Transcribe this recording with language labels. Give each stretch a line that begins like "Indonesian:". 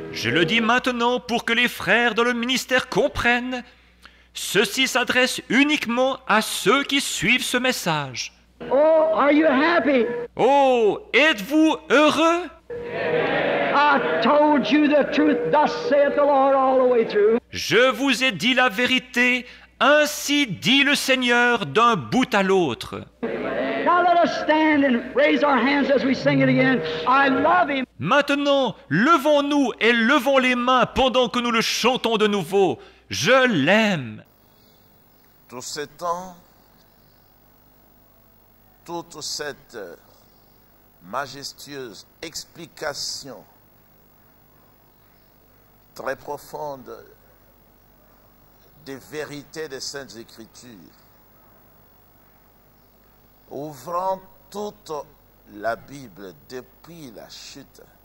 French: Je le dis maintenant pour que les frères dans le ministère comprennent. Ceci s'adresse uniquement à ceux qui suivent ce message.
English: Oh, are you happy?
French: Oh, êtes-vous heureux?
English: I told you the truth, thus saith the Lord all the way through.
French: Je vous ai dit la vérité, ainsi dit le Seigneur d'un bout à l'autre.
English: Now let us stand and raise our hands as we sing it again. I love him.
French: Maintenant, levons-nous et levons les mains pendant que nous le chantons de nouveau. Je l'aime. Tout ce temps, toute cette majestueuse explication très profonde des vérités des Saintes Écritures, ouvrant toute la Bible depuis la chute,